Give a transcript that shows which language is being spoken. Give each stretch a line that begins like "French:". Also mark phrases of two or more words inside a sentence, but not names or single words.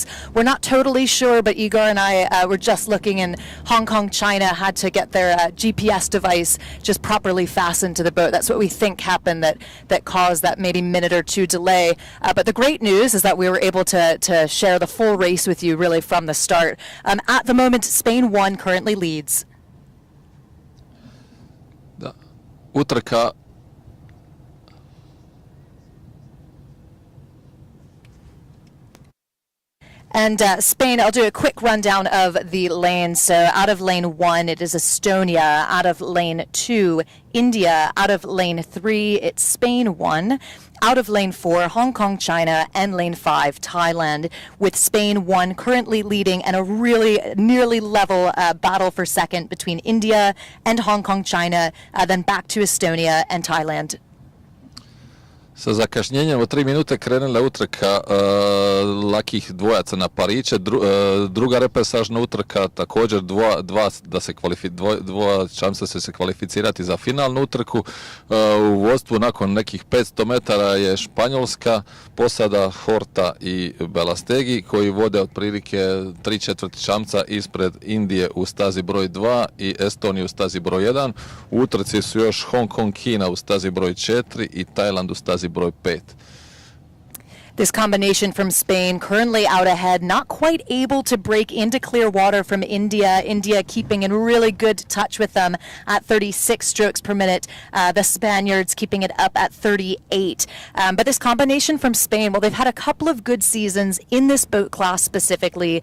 English: We're not totally sure, but Igor and I were just looking, and Hong Kong, China had to get their GPS device just properly fastened to the boat. That's what we think happened that caused that maybe minute or two delay. But the great news is that we were able to share the full race with you really from the start. At the moment, Spain 1 currently leads.
Croatian: Da. Utrka.
English: And Spain, I'll do a quick rundown of the lanes. So out of lane 1, it is Estonia. Out of lane 2, India. Out of lane 3, it's Spain 1. Out of lane 4, Hong Kong, China. And lane 5, Thailand. With Spain 1 currently leading, and a really nearly level battle for second between India and Hong Kong, China. Then back to Estonia and Thailand.
Croatian: Sa zakašnjenjem od 3 minute krenula utrka lakih dvojaca na pariće. Druga repesažna utrka, također dva šanse se kvalificirati za finalnu utrku. U vodstvu nakon nekih 500 metara je Španjolska, posada Horta i Belastegi, koji vode otprilike 3/4 čamca ispred Indije u stazi broj 2 i Estonije u stazi broj 1. U utrci su još Hong Kong, Kina u stazi broj 4 i Tajland u stazi broj 5.
English: This combination from Spain currently out ahead, not quite able to break into clear water from India. India keeping in really good touch with them at 36 strokes per minute. The Spaniards keeping it up at 38. But this combination from Spain, well, they've had a couple of good seasons in this boat class specifically.